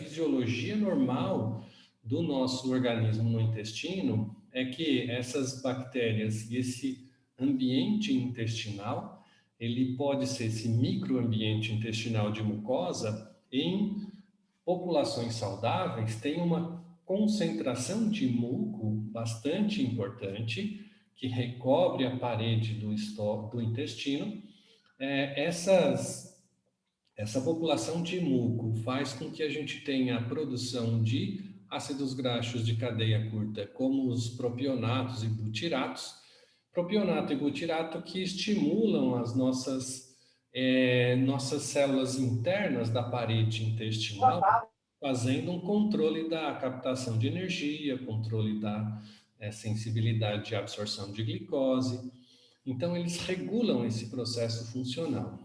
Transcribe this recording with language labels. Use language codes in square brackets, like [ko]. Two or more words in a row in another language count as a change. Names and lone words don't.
[pt] fisiologia normal do nosso organismo no intestino é que essas bactérias e esse ambiente intestinal, ele pode ser esse microambiente intestinal de mucosa, em populações saudáveis, tem uma concentração de muco bastante importante que recobre a parede do intestino. Essa população de muco faz com que a gente tenha a produção de ácidos graxos de cadeia curta, como os propionatos e butiratos. Propionato e butirato que estimulam as nossas células internas da parede intestinal, fazendo um controle da captação de energia, controle da sensibilidade de absorção de glicose. Então, eles regulam esse processo funcional.